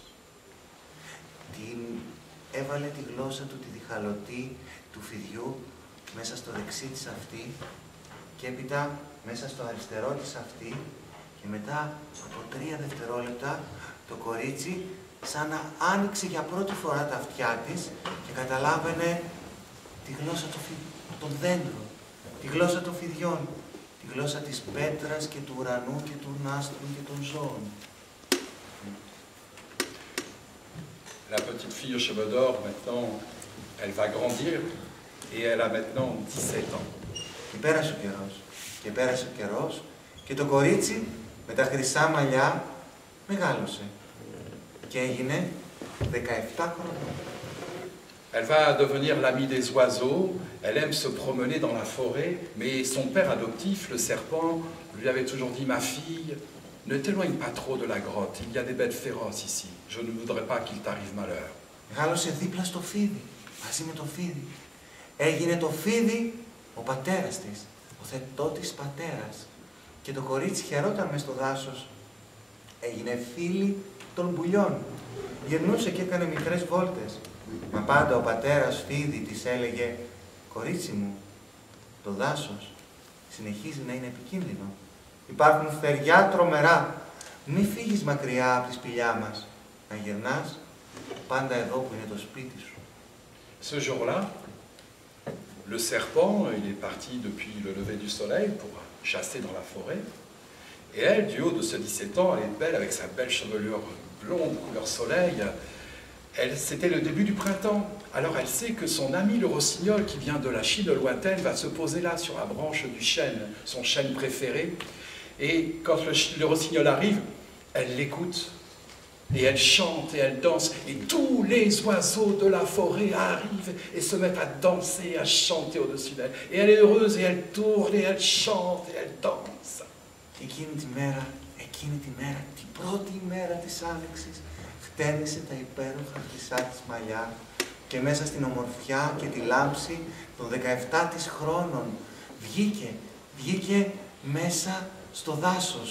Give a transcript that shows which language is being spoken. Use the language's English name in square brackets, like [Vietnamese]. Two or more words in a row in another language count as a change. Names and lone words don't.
[Greek] Έβαλε τη γλώσσα του, τη διχαλωτή του φιδιού μέσα στο δεξί της αυτί και έπειτα μέσα στο αριστερό της αυτί και μετά από 3 δευτερόλεπτα το κορίτσι σαν να άνοιξε για πρώτη φορά τα αυτιά της και καταλάβαινε τη γλώσσα των δέντρων, τη γλώσσα των φιδιών, τη γλώσσα της πέτρας και του ουρανού και των άστρων και των ζώων. [French] La petite fille aux cheveux d'or, maintenant, elle va grandir et elle a maintenant 17 ans. [Greek] Και πέρασε ο καιρός και το κορίτσι με τα χρυσά μαλλιά μεγάλωσε και έγινε 17 χρονών. [French] Elle va devenir l'amie des oiseaux, elle aime se promener dans la forêt, mais son père adoptif, le serpent, lui avait toujours dit « Ma fille, ne t'éloigne pas trop de la grotte, il y a des bêtes féroces ici, je ne voudrais pas qu'il t'arrive malheur. » [Greek] Μεγάλωσε δίπλα στο φίδι, μαζί με το φίδι. Έγινε το φίδι ο πατέρας της, ο θετότης πατέρας. Και το κορίτσι χαιρόταν μες στο δάσος. Έγινε φίλη των πουλιών. Γυρνούσε και έκανε μικρές βόλτες. Μα πάντα ο πατέρας φίδι της έλεγε «Κορίτσι μου, το δάσος συνεχίζει να είναι επικίνδυνο. Υπάρχουν φτεριά τρομερά. Μη φύγεις μακριά από τη σπηλιά μας. Να γυρνάς πάντα εδώ που είναι το σπίτι σου». [French] Ce jour-là, le serpent, il est parti depuis le lever du soleil pour chasser dans la forêt. Et elle, du haut de ses 17 ans, elle est belle avec sa belle chevelure blonde, couleur soleil. C'était le début du printemps. Alors elle sait que son ami le rossignol, qui vient de la Chine lointaine, va se poser là sur la branche du chêne, son chêne préféré. Et quand le rossignol arrive, elle l'écoute. Et elle chante et elle danse. Et tous les oiseaux de la forêt arrivent et se mettent à danser, à chanter au-dessus d'elle. Et elle est heureuse et elle tourne et elle chante et elle danse. [Greek] Εκείνη τη μέρα, την πρώτη μέρα της άνοιξης, χτένισε τα υπέροχα χρυσά της μαλλιά και μέσα στην ομορφιά και τη λάμψη των 17 της χρόνων βγήκε μέσα στο δάσος.